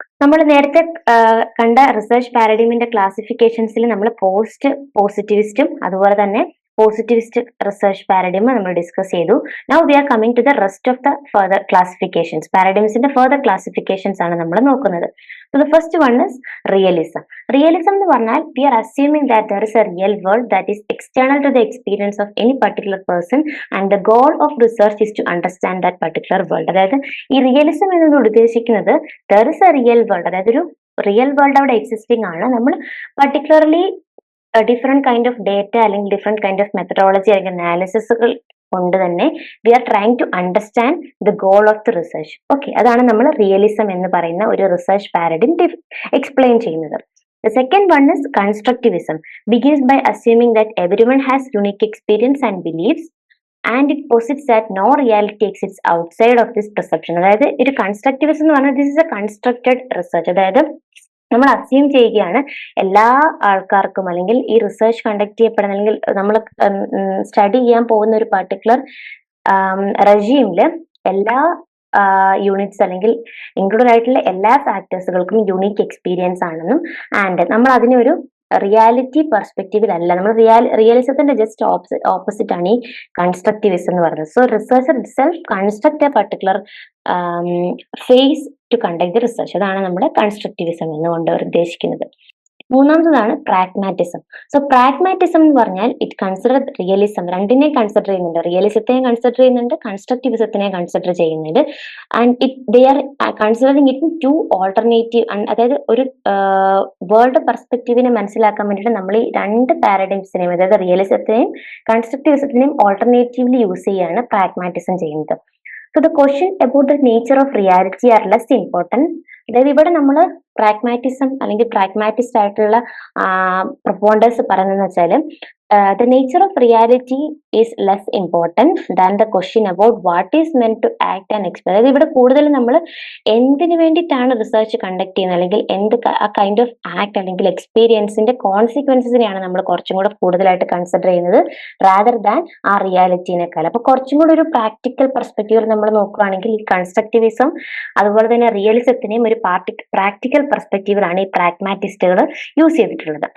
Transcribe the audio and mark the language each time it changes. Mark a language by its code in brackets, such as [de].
[ml] നമ്മൾ നേരത്തെ കണ്ട റിസർച്ച് പാരഡിമിന്റെ ക്ലാസിഫിക്കേഷൻസിൽ നമ്മൾ പോസിറ്റിവിസ്റ്റും അതുപോലെ തന്നെ പോസിറ്റിവിസ്റ്റ് റിസർച്ച് പാരഡിം നമ്മൾ ഡിസ്കസ് ചെയ്തു. [en] Now we are coming to the rest of the further classifications. [ml] പാരഡിംസിന്റെ further classifications ആണ് നമ്മൾ നോക്കുന്നത്. [en] So the first one is realism. Realism [ml] എന്ന് പറഞ്ഞാൽ [en] we are assuming that there is a real world that is external to the experience of any particular person and the goal of research is to understand that particular world. [ml] അതായത് ഈ realism എന്നതുകൊണ്ട് ഉദ്ദേശിക്കുന്നത് [en] there is a real world, [ml] അതായത് ഒരു real world അവിടെ existing ആണ്. നമ്മൾ particularly different kind of data അല്ലെങ്കിൽ ഡിഫറെന്റ് കൈൻഡ് ഓഫ് മെത്തഡോളജി അല്ലെങ്കിൽ അനാലിസിസുകൾ കൊണ്ട് തന്നെ [en] We are trying to understand the goal of the research. [ml] Okay, അതാണ് നമ്മൾ റിയലിസം എന്ന് പറയുന്ന ഒരു റിസർച്ച് പാരഡിം എക്സ്പ്ലെയിൻ ചെയ്യുന്നത്. [en] The second one is constructivism. Begins by assuming that everyone has unique experience and beliefs and it posits that no reality exists outside of this perception. [ml] അതായത് ഒരു constructivism എന്ന് പറഞ്ഞാൽ [en] this is a constructed research. [ml] അതായത് നമ്മൾ assume ചെയ്യുകയാണ് എല്ലാ ആൾക്കാർക്കും അല്ലെങ്കിൽ ഈ റിസർച്ച് കണ്ടക്ട് ചെയ്യപ്പെടുന്ന അല്ലെങ്കിൽ നമ്മൾ സ്റ്റഡി ചെയ്യാൻ പോകുന്ന ഒരു പർട്ടിക്കുലർ റെജീമില് എല്ലാ യൂണിറ്റ്സ് അല്ലെങ്കിൽ ഇൻക്ലൂഡഡ് ആയിട്ടുള്ള എല്ലാ ഫാക്ടേഴ്സുകൾക്കും യൂണീക്ക് എക്സ്പീരിയൻസ് ആണെന്നും ആൻഡ് നമ്മൾ അതിനെ ഒരു റിയാലിറ്റി പെർസ്പെക്റ്റീവിലല്ല, നമ്മൾ റിയലിസത്തിന്റെ ജസ്റ്റ് ഓപ്പോസിറ്റ് ആണ് ഈ കൺസ്ട്രക്റ്റിവിസം എന്ന് പറയുന്നത്. [en] So researcher itself construct a particular phase to conduct the research. [ml] അതാണ് നമ്മുടെ കൺസ്ട്രക്റ്റിവിസം എന്നുകൊണ്ട് ഉദ്ദേശിക്കുന്നത്. മൂന്നാമതാണ് പ്രാഗ്മാറ്റിസം. സോ പ്രാഗ്മാറ്റിസം എന്ന് പറഞ്ഞാൽ [en] it consider realism, [ml] രണ്ടിനെയും കൺസിഡർ ചെയ്യുന്നുണ്ട്. റിയലിസത്തിനെയും കൺസിഡർ ചെയ്യുന്നുണ്ട്, കൺസ്ട്രക്റ്റിവിസത്തിനെയും കൺസിഡർ ചെയ്യുന്നുണ്ട്. [en] And they are considering it to alternative. [ml] അതായത് ഒരു വേൾഡ് പെർസ്പെക്റ്റീവിനെ മനസ്സിലാക്കാൻ വേണ്ടിയിട്ട് നമ്മൾ ഈ രണ്ട് പാരഡൈംസിനെയും, അതായത് റിയലിസത്തിനെയും കൺസ്ട്രക്റ്റിവിസത്തിനെയും ഓൾട്ടർനേറ്റീവ്ലി യൂസ് ചെയ്യാണ് പ്രാഗ്മാറ്റിസം ചെയ്യുന്നത്. [en] So the question about the nature of reality are less important. [ml] അതായത് ഇവിടെ നമ്മൾ പ്രാഗ്മാറ്റിസം അല്ലെങ്കിൽ പ്രാഗ്മാറ്റിസ്റ്റ് ആയിട്ടുള്ള പ്രൊപ്പോണ്ടേഴ്സ് പറയുന്നതെന്ന് വെച്ചാൽ [en] the nature of reality is less important than the question about what is meant to act and explain. [ml] അതായത് ഇവിടെ കൂടുതൽ നമ്മൾ എന്തിനു വേണ്ടിയിട്ടാണ് റിസർച്ച് കണ്ടക്ട് ചെയ്യുന്നത് അല്ലെങ്കിൽ എന്ത് കൈൻഡ് ഓഫ് ആക്ട് അല്ലെങ്കിൽ എക്സ്പീരിയൻസിന്റെ കോൺസിക്വൻസിനെയാണ് നമ്മൾ കുറച്ചും കൂടെ കൂടുതലായിട്ട് കൺസിഡർ ചെയ്യുന്നത് [en] rather than [ml] ആ റിയാലിറ്റിനേക്കാൾ. അപ്പൊ കുറച്ചും കൂടെ ഒരു പ്രാക്ടിക്കൽ പെർസ്പെക്റ്റീവിൽ നമ്മൾ നോക്കുകയാണെങ്കിൽ ഈ കൺസ്ട്രക്റ്റിവിസം അതുപോലെ തന്നെ റിയലിസത്തിനെയും ഒരു പ്രാക്ടിക്കൽ പെർസ്പെക്റ്റീവിലാണ് ഈ പ്രാഗ്മാറ്റിസ്റ്റുകൾ യൂസ് ചെയ്തിട്ടുള്ളത്.